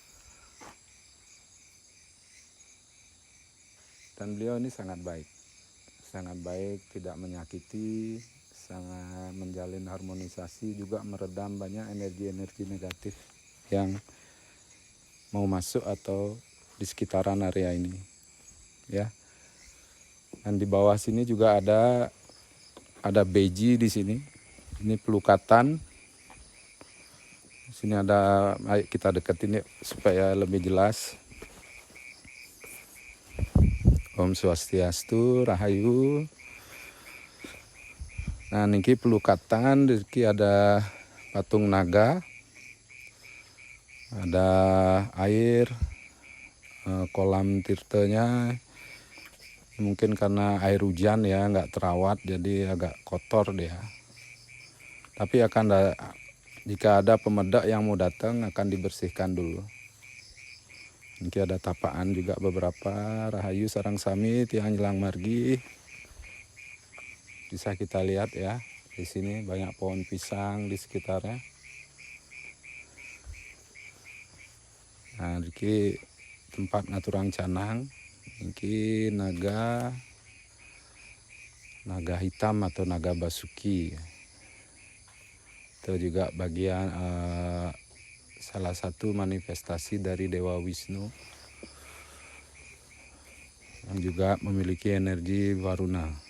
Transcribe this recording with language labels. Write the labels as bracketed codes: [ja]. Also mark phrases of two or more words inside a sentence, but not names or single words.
[id] Dan beliau ini sangat baik, tidak menyakiti, sangat menjalin harmonisasi, juga meredam banyak energi-energi negatif yang mau masuk atau di sekitaran area ini ya. Dan di bawah sini juga ada beji di sini. Ini pelukatan. Di sini ada, ayo kita deketin ya supaya lebih jelas. Om Swastiastu, Rahayu. Nah, niki pelukatan, niki ada patung naga, ada air, kolam tirtanya. Mungkin karena air hujan ya, nggak terawat, jadi agak kotor dia. Tapi jika ada pemedak yang mau datang, akan dibersihkan dulu. Ini ada tapaan juga beberapa, [ban] Rahayu Sarang Sami, Tiang Jelang Margi. [id] Bisa kita lihat ya, di sini banyak pohon pisang di sekitarnya. Nah, ini tempat ngaturang canang. Ini naga hitam atau naga basuki. Itu juga bagian salah satu manifestasi dari Dewa Wisnu yang juga memiliki energi Varuna.